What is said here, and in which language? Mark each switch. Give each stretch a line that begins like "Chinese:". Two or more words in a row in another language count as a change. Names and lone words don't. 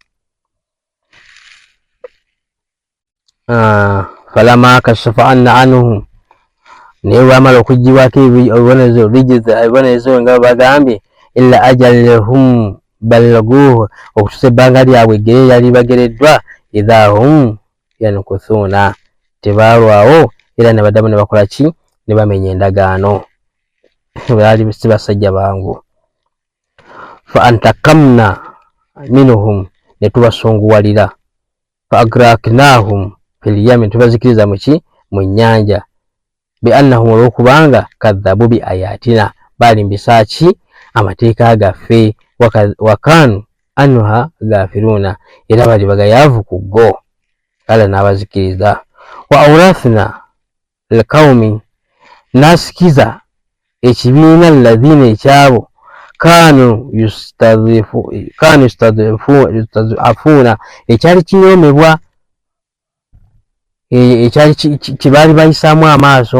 Arabic: فلما كشف عنهم
Ganda: naye bwamala okugibwako ebibonerezo rijza ebibonerezo nga bagambye
Arabic: إلى أجلهم بالغوه
Ganda: okutuusa ebbanga lyabwe eggere yali bagereddwa
Arabic: إذا هم ينكثون
Ganda: tebaalwawo era ne baddamu ne bakola ki ne bamenya endagaano baali si basajja bangu.
Arabic: فانتقمنا منهم
Ganda: ne tubasunguwalira
Arabic: فأغرقناهم في اليم
Ganda: tubazikiriza mu nnyanja
Arabic: بأنهم
Ganda: olwokubanga
Arabic: كذبوا بآياتنا
Ganda: balimbisa ki amateeka gaffe
Arabic: وكانوا عنها غافلين
Ganda: era bali bagayavu ku go. Allah n'abazikiriza.
Arabic: وأورثنا القوم
Ganda: nasikiza ekibiina alladhina ekyabo
Arabic: كانوا يستضعفون
Ganda: ekyali kinyomebwa ekyali kibaali bayisaamu amaaso.